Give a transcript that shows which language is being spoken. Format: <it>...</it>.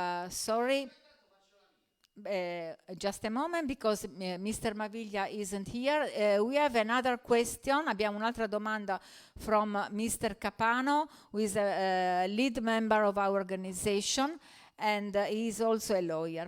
<en>Sorry, just a moment, because Mr. Maviglia isn't here. We have another question.</en> <it>Abbiamo un'altra domanda</it> <en>from Mr. Capano, who is a lead member of our organization, and he is also a lawyer.</en>